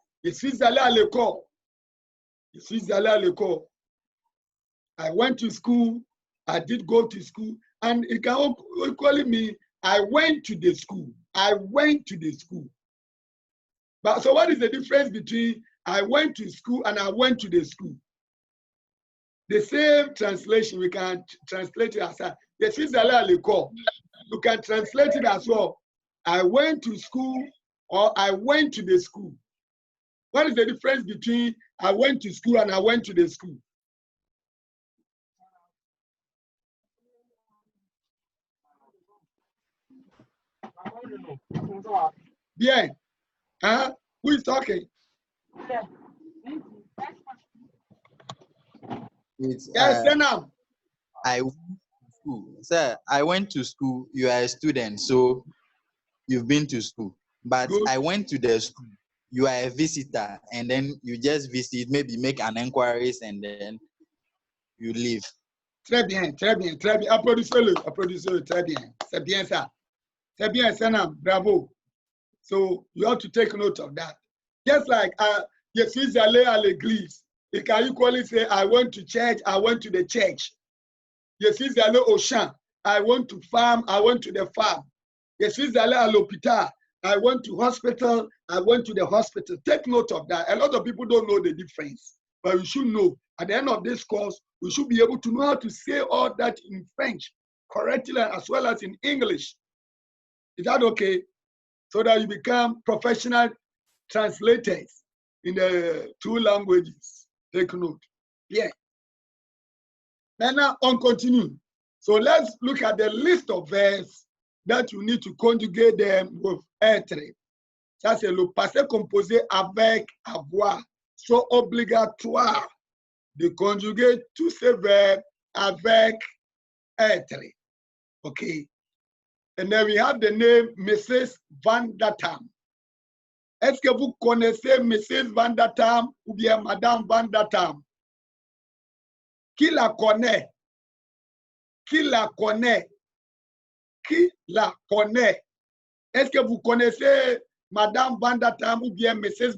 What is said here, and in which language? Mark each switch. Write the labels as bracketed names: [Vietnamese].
[French] Je suis allé à l'école. Je suis allé à l'école. [English] I went to school. I did go to school. And it can equally mean I went to the school. I went to the school. But so what is the difference between I went to school and I went to the school? The same translation, we can translate it as [French] Je suis allé à l'école. [English] You can translate it as well. I went to school or I went to the school. What is the difference between I went to school and I went to the school? Bien. Huh? Who is talking? It's, Yes, Senam. I went to school. Sir, I went to school. You are a student, so you've been to school. But Good. I went to the school. You are a visitor, and then you just visit, maybe make an inquiries, and then you leave. [French] Très bien, très bien, très bien. Applaudissez-le, applaudissez-le, très bien. C'est bien ça. C'est bien, Senam. Bravo. [English] So you have to take note of that. Just like [French] je suis allé à l'église. [English] You can equally say, I went to church, I went to the church. [French] Je suis allé au champ. [English] I went to farm, I went to the farm. [French] Je suis allé à l'hôpital. [English] I went to hospital, I went to the hospital. Take note of that. A lot of people don't know the difference, but you should know. At the end of this course, we should be able to know how to say all that in French correctly as well as in English. Is that okay? So that you become professional translators in the two languages. Take note. Yeah. [French] And now on continue. [English] So let's look at the list of verbs that you need to conjugate them with être. [French] Ça, c'est le passé composé avec avoir. So obligatoire de conjuguer tous ces verbes avec être. [English] Okay. And then we have the name Mrs. Van der Tam. [French] Est-ce que vous connaissez Mrs. Van der Tam ou bien Madame Van der Tam? Qui la connaît? Qui la connaît? Qui la connaît? Est-ce que vous connaissez Madame Van der Tam ou bien Mrs.